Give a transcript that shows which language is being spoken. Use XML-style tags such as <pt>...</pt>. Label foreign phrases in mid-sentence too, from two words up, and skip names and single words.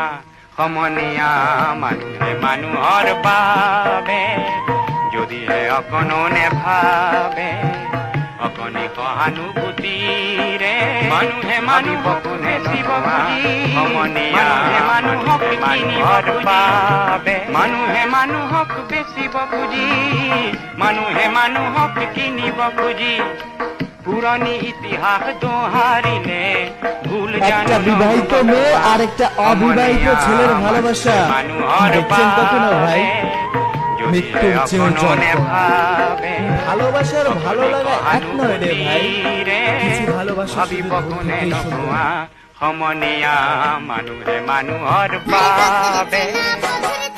<as>সমনীয়া মানুহে মানুহৰ বাবে যদিহে অকণো নেভাবে, অকণি সহানুভূতিৰে মানুহে মানুহক বেচিব খুজি, মানুহে মানুহক কিনিব খুজি, মানুহে মানুহক বেচিব খুজি, মানুহে মানুহক কিনিব খুজি। পুৰণি ইতিহাস দোহাৰিলে ভুল জানো।</as> <bn>একটা বিবাহিত মেয়ে আর একটা অবিবাহিত ছেলের ভালোবাসা দেখছেন কখনো ভাই? মৃত্যুর চেয়েও জনক। ভালোবাসার ভালো লাগা এক নয় রে ভাই, কিছু ভালোবাসা শুধু ভুল থেকেই শুরু।</bn> <as>সমনীয়া মানুহে মানুহৰ বাবে</as>